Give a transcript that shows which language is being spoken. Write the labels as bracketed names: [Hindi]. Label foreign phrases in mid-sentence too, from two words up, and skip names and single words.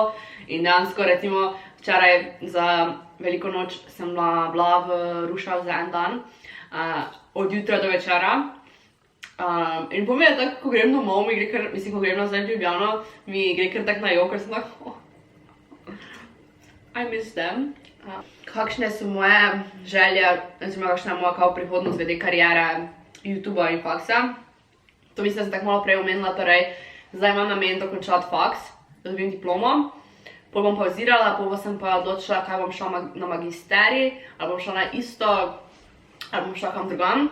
[Slovenian] In dejansko recimo včeraj za veliko noč sem bila v Rušah za en dan, od jutra do večera. In po mi je tako, ko grem domov, ko grem nazaj v Ljubljano, mi gre kar tak na jok, ker sem tako, [English] I miss them. [Slovenian] Kakšne so moje želje, oziroma kakšna je moja kao prihodnost glede karijere YouTubea in faksa? To mislim, da sem tako malo prej omenila, torej zdaj imam namen dokončati faks, da dobim diplomo. Pol bom pauzirala, pol sem pa odločila, kaj bom šla na magisterij, ali bom šla na isto, ali bom šla kam drugam.